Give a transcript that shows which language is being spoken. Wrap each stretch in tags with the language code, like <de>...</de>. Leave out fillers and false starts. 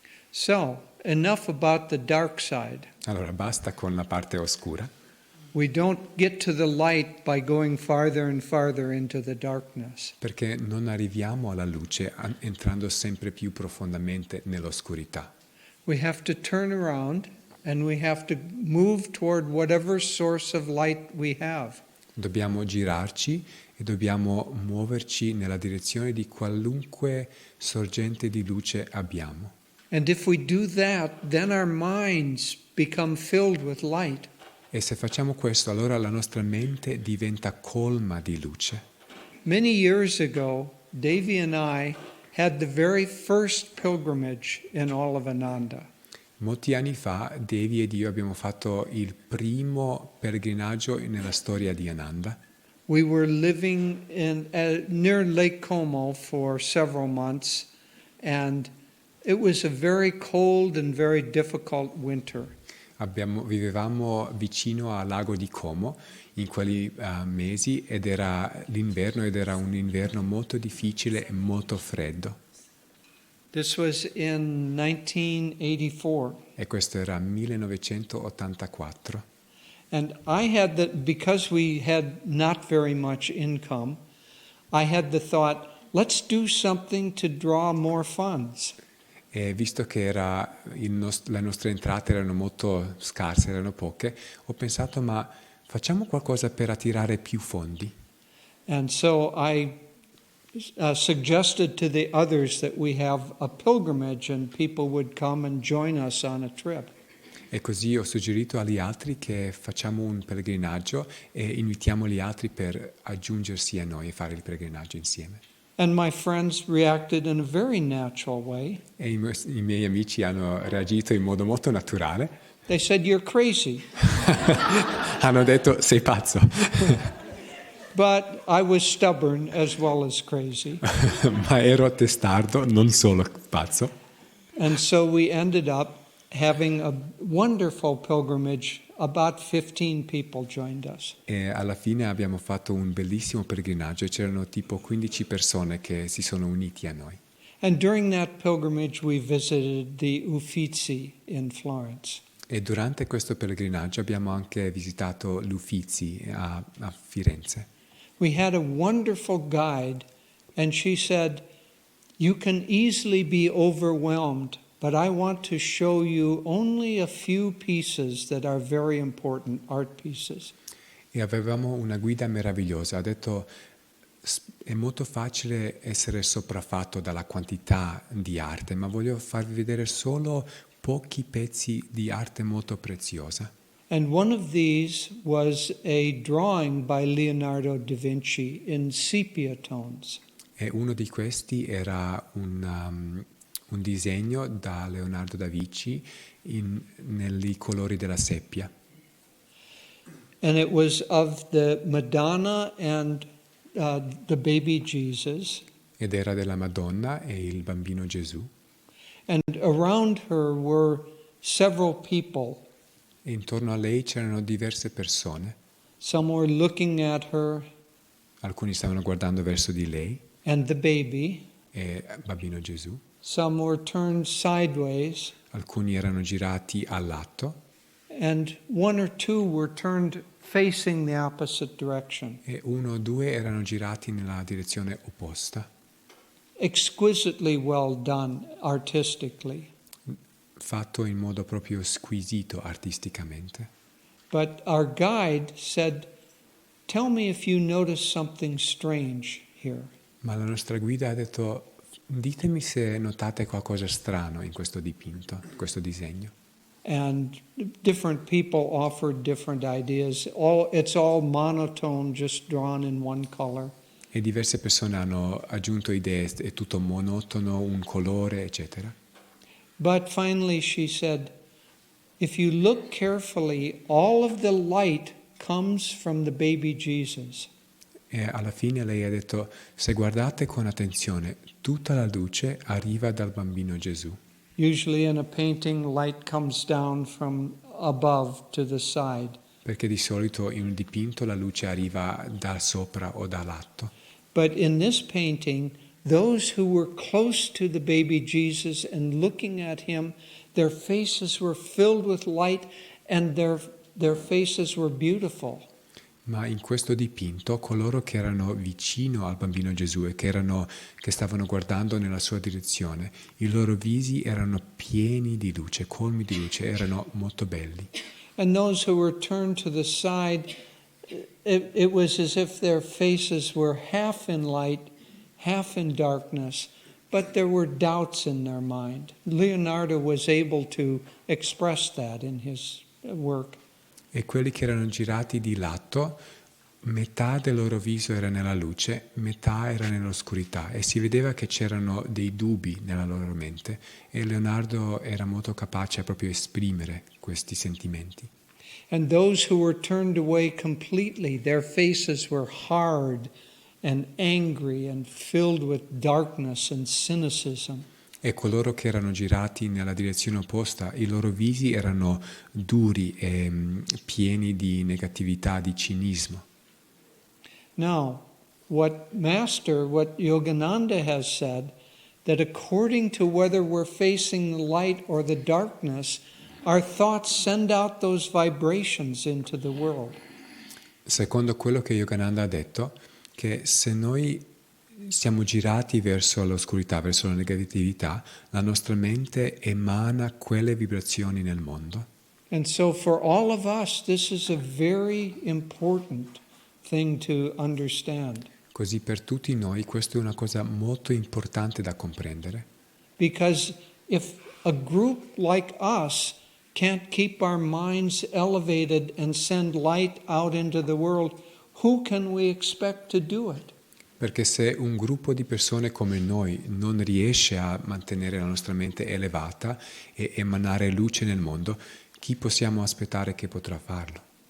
<en>So, enough about the dark side.</en> <it>Allora basta con la parte oscura.</it> <en>We don't get to the light by going farther and farther into the darkness.</en> <it>Perché non arriviamo alla luce entrando sempre più profondamente nell'oscurità.</it> <en>we have to turn around and we have to move toward whatever source of light we have.</en> <it>Dobbiamo girarci e dobbiamo muoverci nella direzione di qualunque sorgente di luce abbiamo.</it> <en>And if we do that, then our minds become filled with light.</en> <it>E se facciamo questo, allora la nostra mente diventa colma di luce.</it> <en>Many years ago, Devi and I had the very first pilgrimage in all of Ananda.</en> <it>Molti anni fa, Devi ed io abbiamo fatto il primo pellegrinaggio nella storia di Ananda.</it> <en>We were living near Lake Como for several months, and it was a very cold and very difficult winter.</en> <it>Vivevamo vicino al lago di Como in quei mesi ed era l'inverno ed era un inverno molto difficile e molto freddo.</it> <en>This was in 1984.</en> <it>E questo era 1984.</it> <en>And because we had not very much income, I had the thought, let's do something to draw more funds.</en> <it>E visto che le nostre entrate erano molto scarse, erano poche, ho pensato, ma facciamo qualcosa per attirare più fondi.</it> <en>And so I suggested to the others that we have a pilgrimage and people would come and join us on a trip.</en> <it>E così ho suggerito agli altri che facciamo un pellegrinaggio e invitiamo gli altri per aggiungersi a noi e fare il pellegrinaggio insieme.</it> <en>And my friends reacted in a very natural way.</en> <it>E i miei amici hanno reagito in modo molto naturale.</it> <en>They said, "You're crazy."</en> <it>Hanno detto, sei pazzo.</it> <en>But I was stubborn as well as crazy.</en> <it>Ma ero testardo, non solo pazzo.</it> <en>And so we ended up having a wonderful pilgrimage. About 15 people joined us.</en> <it>E alla fine abbiamo fatto un bellissimo pellegrinaggio e c'erano tipo 15 persone che si sono uniti a noi.</it> <en>And during that pilgrimage we visited the Uffizi in Florence.</en> <it>E durante questo pellegrinaggio abbiamo anche visitato l'Uffizi a Firenze.</it> <en>We had a wonderful guide, and she said, "You can easily be overwhelmed, but I want to show you only a few pieces that are very important, art pieces."</en> <it>E avevamo una guida meravigliosa. Ha detto, è molto facile essere sopraffatto dalla quantità di arte, ma voglio farvi vedere solo pochi pezzi di arte molto preziosa.</it> <en>And one of these was a drawing by Leonardo da Vinci in sepia tones.</en> <it>E uno di questi era un disegno da Leonardo da Vinci nei colori della seppia.</it> <en>And it was of the Madonna and the baby Jesus.</en> <it>Ed era della Madonna e il bambino Gesù.</it> <en>And around her were several people.</en> <it>E intorno a lei c'erano diverse persone.</it> <en>Some were looking at her.</en> <it>Alcuni stavano guardando verso di lei.</it> <en>And the baby.</en> <it>E il bambino Gesù.</it> <en>Some were turned sideways.</en> <it>Alcuni erano girati al lato.</it> <en>And one or two were turned facing the opposite direction.</en> <it>E uno o due erano girati nella direzione opposta.</it> <en>Exquisitely well done artistically.</en> <it>Fatto in modo proprio squisito artisticamente.</it> <en>But our guide said, "Tell me if you notice something strange here."</en> <it>Ma la nostra guida ha detto, ditemi se notate qualcosa strano in questo dipinto, in questo disegno.</it> <en>And different people offered different ideas. It's all monotone, just drawn in one color.</en> <it>E diverse persone hanno aggiunto idee, è tutto monotono, un colore, eccetera.</it> <en>But finally she said, "If you look carefully, all of the light comes from the baby Jesus."</en> <it>E alla fine lei ha detto, se guardate con attenzione, tutta la luce arriva dal bambino Gesù.</it> <en>Usually in a painting, light comes down from above to the side.</en> <it>Perché di solito in un dipinto la luce arriva da sopra o da lato.</it> <en>But in this painting, those who were close to the baby Jesus and looking at him, their faces were filled with light and their faces were beautiful.</en> <it>Ma in questo dipinto coloro che erano vicino al bambino Gesù e che stavano guardando nella sua direzione, i loro visi erano pieni di luce, colmi di luce, erano molto belli.</it> <en>And those who were turned to the side, it was as if their faces were half in light, half in darkness, but there were doubts in their mind. Leonardo was able to express that in his work.</en> <it>E quelli che erano girati di lato, metà del loro viso era nella luce, metà era nell'oscurità e si vedeva che c'erano dei dubbi nella loro mente e Leonardo era molto capace a proprio esprimere questi sentimenti.</it> <en>And those who were turned away completely, their faces were hard and angry and filled with darkness and cynicism.</en> <it>E coloro che erano girati nella direzione opposta, i loro visi erano duri e pieni di negatività, di cinismo.</it> <en>Now, what Yogananda has said, that according to whether we're facing the light or the darkness, our thoughts send out those vibrations into the world.</en> <it>Secondo quello che Yogananda ha detto, che se noi siamo girati verso l'oscurità, verso la negatività, la nostra mente emana quelle vibrazioni nel mondo.</it> <en>And so for all of us, this is a very important thing to understand.</en> <it>Così per tutti noi questo è una cosa molto importante da comprendere.</it> <en>Because if a group like us can't keep our minds elevated and send light out into the world, who can we expect to do it?</en> <it>Perché se un gruppo di persone come noi non riesce a mantenere la nostra mente elevata e emanare luce nel mondo, chi possiamo aspettare che potrà farlo?</it>